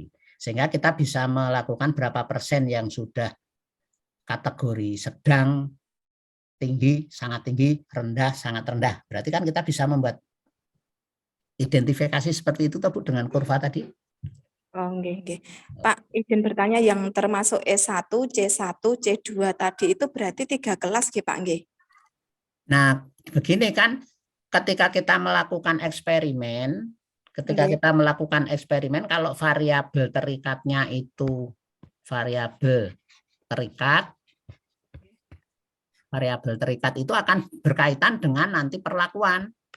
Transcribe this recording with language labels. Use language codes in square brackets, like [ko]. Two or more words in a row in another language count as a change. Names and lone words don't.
[id] Sehingga kita bisa melakukan berapa persen yang sudah kategori sedang, tinggi, sangat tinggi, rendah, sangat rendah. Berarti kan kita bisa membuat identifikasi seperti itu toh, Bu, dengan kurva tadi. Oh, nggih. Pak, izin bertanya yang termasuk S1, C1, C2 tadi itu berarti 3 kelas nggih, Pak nggih? Nah, begini kan, ketika kita melakukan eksperimen, kalau variabel terikatnya itu variabel terikat itu akan berkaitan dengan nanti perlakuan.